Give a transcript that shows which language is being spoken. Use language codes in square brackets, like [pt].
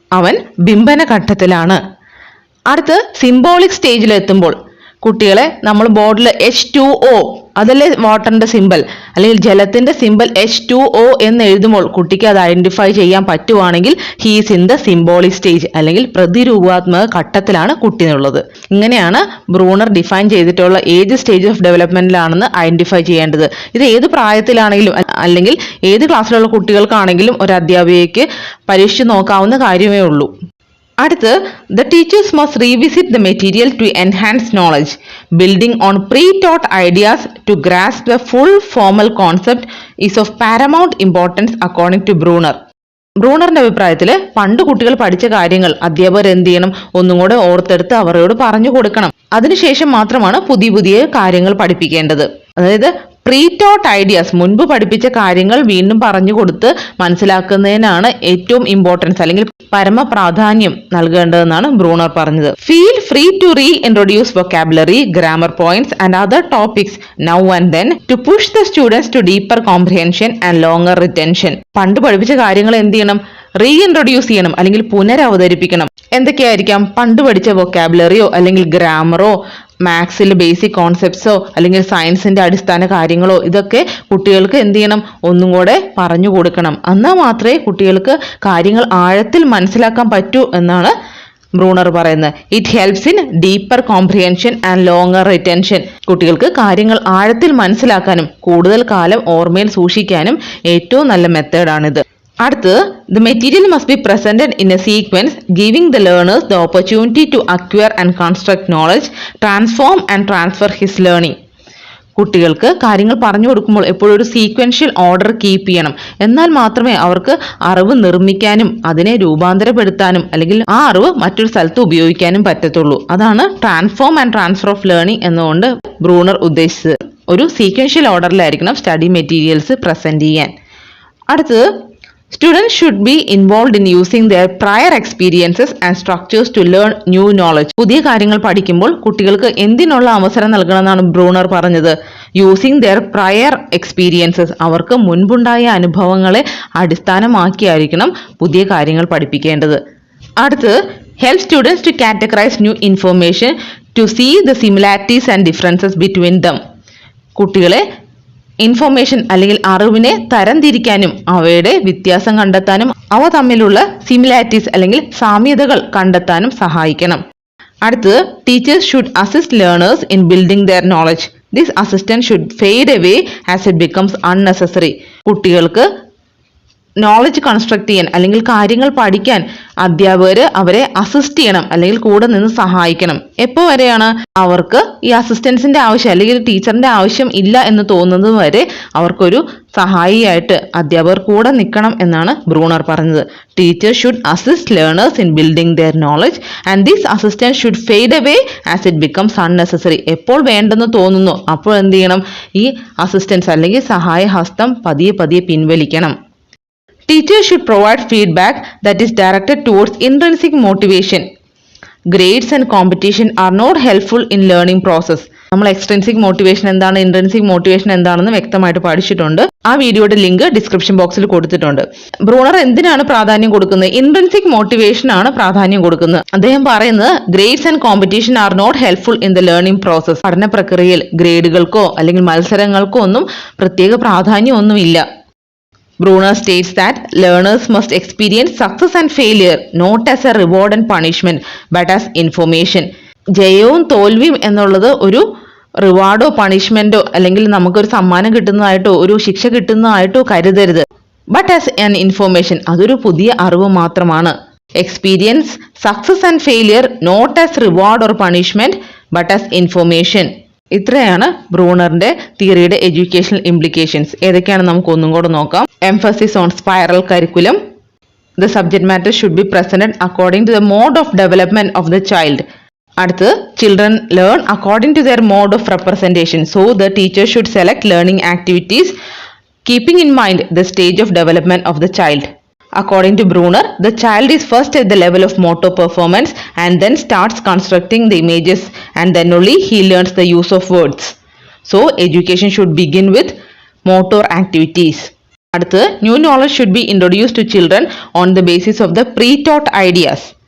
[ml] അവൻ ബിംബന ഘട്ടത്തിലാണ്. അടുത്ത് സിംബോളിക് സ്റ്റേജിൽ എത്തുമ്പോൾ കുട്ടികളെ നമ്മൾ ബോർഡിൽ H2O അതല്ലേ വാട്ടറിന്റെ സിമ്പൽ അല്ലെങ്കിൽ ജലത്തിന്റെ സിമ്പൽ H2O എന്ന് എഴുതുമ്പോൾ കുട്ടിക്ക് അത് ഐഡന്റിഫൈ ചെയ്യാൻ പറ്റുവാണെങ്കിൽ [en] he's in the symbolic stage [ml] അല്ലെങ്കിൽ പ്രതിരൂപാത്മക ഘട്ടത്തിലാണ് കുട്ടി എന്നുള്ളത്. ഇങ്ങനെയാണ് ബ്രൂണർ ഡിഫൈൻ ചെയ്തിട്ടുള്ള ഏത് സ്റ്റേജ് ഓഫ് ഡെവലപ്മെന്റിലാണെന്ന് ഐഡന്റിഫൈ ചെയ്യേണ്ടത്. ഇത് ഏത് പ്രായത്തിലാണെങ്കിലും അല്ലെങ്കിൽ ഏത് ക്ലാസ്സിലുള്ള കുട്ടികൾക്കാണെങ്കിലും ഒരു അധ്യാപികയ്ക്ക് പരീക്ഷിച്ച് നോക്കാവുന്ന കാര്യമേ ഉള്ളൂ. അടുത്ത്, [en] the teachers must revisit the material to enhance knowledge. Building on pre-taught ideas to grasp the full formal concept is of paramount importance according to Bruner. [ml] ബ്രൂണറിന്റെ അഭിപ്രായത്തിൽ പണ്ട് കുട്ടികൾ പഠിച്ച കാര്യങ്ങൾ അധ്യാപകർ എന്ത് ചെയ്യണം, ഒന്നും കൂടെ ഓർത്തെടുത്ത് അവരോട് പറഞ്ഞു കൊടുക്കണം. അതിനുശേഷം മാത്രമാണ് പുതിയ പുതിയ കാര്യങ്ങൾ പഠിപ്പിക്കേണ്ടത്. അതായത് [en] pre taught ideas, [ml] മുൻപ് പഠിപ്പിച്ച കാര്യങ്ങൾ വീണ്ടും പറഞ്ഞു കൊടുത്ത് മനസ്സിലാക്കുന്നതിനാണ് ഏറ്റവും ഇമ്പോർട്ടൻസ് അല്ലെങ്കിൽ പരമപ്രാധാന്യം നൽകേണ്ടതെന്നാണ് ബ്രൂണർ പറഞ്ഞത്. [en] Feel free to reintroduce vocabulary, grammar points and other topics now and then to push the students to deeper comprehension and longer retention. [ml] പണ്ട് പഠിപ്പിച്ച കാര്യങ്ങൾ എന്ത് ചെയ്യണം, റീഇൻട്രൊഡ്യൂസ് ചെയ്യണം അല്ലെങ്കിൽ പുനരവതരിപ്പിക്കണം. എന്തൊക്കെയായിരിക്കാം? പണ്ട് പഠിച്ച വൊക്കാബുലറിയോ അല്ലെങ്കിൽ ഗ്രാമറോ, മാത്സിൽ ബേസിക് കോൺസെപ്റ്റ്സോ അല്ലെങ്കിൽ സയൻസിന്റെ അടിസ്ഥാന കാര്യങ്ങളോ ഇതൊക്കെ കുട്ടികൾക്ക് എന്ത് ചെയ്യണം, ഒന്നും കൂടെ പറഞ്ഞു കൊടുക്കണം. എന്നാൽ മാത്രമേ കുട്ടികൾക്ക് കാര്യങ്ങൾ ആഴത്തിൽ മനസ്സിലാക്കാൻ പറ്റൂ എന്നാണ് ബ്രൂണർ പറയുന്നത്. [en] It helps in deeper comprehension and longer retention. [ml] കുട്ടികൾക്ക് കാര്യങ്ങൾ ആഴത്തിൽ മനസ്സിലാക്കാനും കൂടുതൽ കാലം ഓർമ്മയിൽ സൂക്ഷിക്കാനും ഏറ്റവും നല്ല മെത്തേഡാണിത്. അടുത്ത്, [en] the material must be presented in a sequence giving the learners the opportunity to acquire and construct knowledge, transform and transfer his learning. [ml] കുട്ടികൾക്ക് കാര്യങ്ങൾ പറഞ്ഞു കൊടുക്കുമ്പോൾ എപ്പോഴും ഒരു സീക്വൻഷ്യൽ ഓർഡർ കീപ്പ് ചെയ്യണം. എന്നാൽ മാത്രമേ അവർക്ക് അറിവ് നിർമ്മിക്കാനും അതിനെ രൂപാന്തരപ്പെടുത്താനും അല്ലെങ്കിൽ ആ അറിവ് മറ്റൊരു സ്ഥലത്ത് ഉപയോഗിക്കാനും പറ്റത്തുള്ളൂ. അതാണ് [en] transform and transfer of learning [ml] എന്നുകൊണ്ട് ബ്രൂണർ ഉദ്ദേശിച്ചത്. ഒരു സീക്വൻഷ്യൽ ഓർഡറിലായിരിക്കണം സ്റ്റഡി മെറ്റീരിയൽസ് പ്രസന്റ് ചെയ്യാൻ. അടുത്തത്, [en] students should be involved in using their prior experiences and structures to learn new knowledge. [ml] പുതിയ കാര്യങ്ങൾ പഠിക്കുമ്പോൾ കുട്ടികൾക്ക് എന്തിനുള്ള അവസരം നൽകണമെന്നാണ് ബ്രൂണർ പറഞ്ഞത്? [en] Using their prior experiences. [ml] അവർക്ക് മുൻപുണ്ടായ അനുഭവങ്ങളെ അടിസ്ഥാനമാക്കിയായിരിക്കണം പുതിയ കാര്യങ്ങൾ പഠിപ്പിക്കേണ്ടത്. അടുത്ത്, [en] help students to categorize new information to see the similarities and differences between them. [ml] കുട്ടികളെ ഇൻഫോർമേഷൻ അല്ലെങ്കിൽ അറിവിനെ തരംതിരിക്കാനും അവയുടെ വ്യത്യാസം കണ്ടെത്താനും അവ തമ്മിലുള്ള സിമിലാരിറ്റീസ് അല്ലെങ്കിൽ സാമ്യതകൾ കണ്ടെത്താനും സഹായിക്കണം. അടുത്തത്, [en] Teachers should assist learners in building their knowledge. This assistance should fade away as it becomes unnecessary. [ml] കുട്ടികൾക്ക് നോളജ് കൺസ്ട്രക്ട് ചെയ്യാൻ അല്ലെങ്കിൽ കാര്യങ്ങൾ പഠിക്കാൻ അധ്യാപകർ അവരെ അസിസ്റ്റ് ചെയ്യണം അല്ലെങ്കിൽ കൂടെ നിന്ന് സഹായിക്കണം. എപ്പോൾ വരെയാണ് അവർക്ക് ഈ അസിസ്റ്റൻസിന്റെ ആവശ്യം അല്ലെങ്കിൽ ടീച്ചറിന്റെ ആവശ്യം ഇല്ല എന്ന് തോന്നുന്നത് വരെ അവർക്കൊരു സഹായിയായിട്ട് അധ്യാപകർ കൂടെ നിൽക്കണം എന്നാണ് ബ്രൂണർ പറഞ്ഞത്. [en] Teachers should assist learners in building their knowledge and this assistance should fade away as it becomes unnecessary. [ml] എപ്പോൾ വേണ്ടെന്ന് തോന്നുന്നു അപ്പോൾ എന്ത് ചെയ്യണം, ഈ അസിസ്റ്റൻസ് അല്ലെങ്കിൽ സഹായഹസ്തം പതിയെ പതിയെ പിൻവലിക്കണം. [en] Teachers should provide feedback that is directed towards intrinsic motivation. Grades and competition are not helpful in learning process. [ml] നമ്മൾ എക്സ്ട്രിൻസിക് മോട്ടിവേഷൻ എന്താണ്, ഇൻട്രിൻസിക് മോട്ടിവേഷൻ എന്താണെന്ന് വ്യക്തമായിട്ട് പഠിച്ചിട്ടുണ്ട്. ആ വീഡിയോയുടെ ലിങ്ക് ഡിസ്ക്രിപ്ഷൻ ബോക്സിൽ കൊടുത്തിട്ടുണ്ട്. ബ്രൂണർ എന്തിനാണ് പ്രാധാന്യം കൊടുക്കുന്നത്? ഇൻട്രിൻസിക് മോട്ടിവേഷൻ ആണ് പ്രാധാന്യം കൊടുക്കുന്നത്. അദ്ദേഹം പറയുന്നത് [en] Grades and competition are not helpful in the learning process. [ml] പഠന പ്രക്രിയയിൽ ഗ്രേഡുകൾക്കോ അല്ലെങ്കിൽ മത്സരങ്ങൾക്കോ ഒന്നും പ്രത്യേക പ്രാധാന്യം ഒന്നുമില്ല. [en] Bruner states that learners must experience success and failure not as a reward and punishment but as information. [ml] ജയവും തോൽവിയും എന്നുള്ളത് ഒരു റിവാർഡോ പണിഷ്മെന്റോ അല്ലെങ്കിൽ നമുക്കൊരു സമ്മാനം കിട്ടുന്നതായിട്ടോ ഒരു ശിക്ഷ കിട്ടുന്നതായിട്ടോ കരുതരുത്. [en] but as an information, [ml] അതൊരു പുതിയ അറിവ് മാത്രമാണ്. [en] Experience success and failure not as reward or punishment but as information. [ml] ഇത്രയാണ് ബ്രൂണറിന്റെ തിയറിയുടെ എഡ്യൂക്കേഷണൽ ഇംപ്ലിക്കേഷൻസ്. ഏതൊക്കെയാണ് നമുക്ക് ഒന്നും കൂടെ നോക്കാം. [en] Emphasis on spiral curriculum. The subject matter should be presented according to the mode of development of the child. [ml] അടുത്ത് [en] Children learn according to their mode of representation. So the teacher should select learning activities keeping in mind the stage of development of the child. According to Bruner, the child is first at the level of motor performance and then starts constructing the images and then only he learns the use of words. So, education should begin with motor activities. [ml] അടുത്ത് [en] new knowledge should be introduced to children on the basis of the pre-taught ideas.